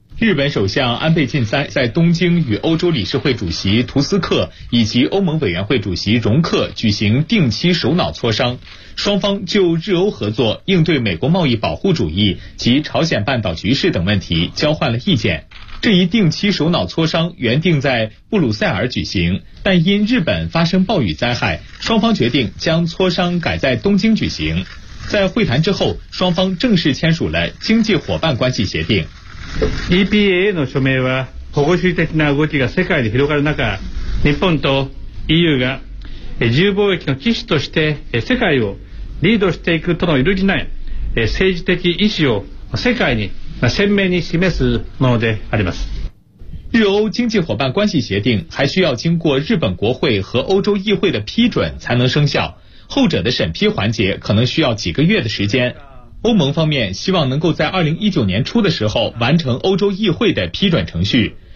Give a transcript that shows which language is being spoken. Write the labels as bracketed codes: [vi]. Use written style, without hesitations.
[zh] 日本首相安倍晋三在东京与欧洲理事会主席图斯克以及欧盟委员会主席容克举行定期首脑磋商，双方就日欧合作、应对美国贸易保护主义及朝鲜半岛局势等问题交换了意见。这一定期首脑磋商原定在布鲁塞尔举行，但因日本发生暴雨灾害，双方决定将磋商改在东京举行。在会谈之后，双方正式签署了经济伙伴关系协定。 [ja] EPA の署名は保護主義的な動きが世界に広がる中、日本と EU が自由貿易の基地として世界をリードしていくとの揺るぎない政治的意思を世界に鮮明に示すものであります。 [zh] 日欧经济伙伴关系协定还需要经过日本国会和欧洲议会的批准才能生效，后者的审批环节可能需要几个月的时间。欧盟方面希望能够在2019年初的时候完成欧洲议会的批准程序。